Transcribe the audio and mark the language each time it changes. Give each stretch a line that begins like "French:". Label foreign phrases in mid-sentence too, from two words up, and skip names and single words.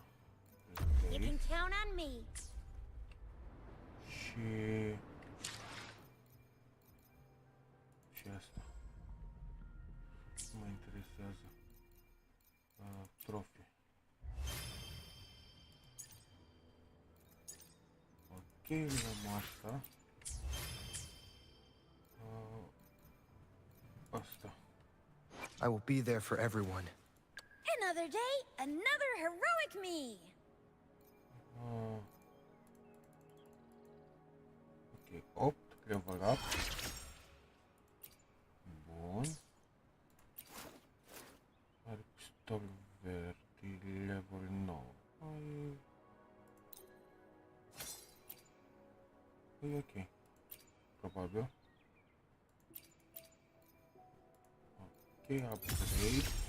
English: You can count on me.
Romanian: Și... Și asta. Mă interesează. Trofii. Ok, luăm asta. Asta.
English: I will be there for everyone. Another day, another heroic me. Ok, 8, level up.
Romanian: Bun. Are pistol verdi, level 9. E ok. Probabil. Ok, upgrade.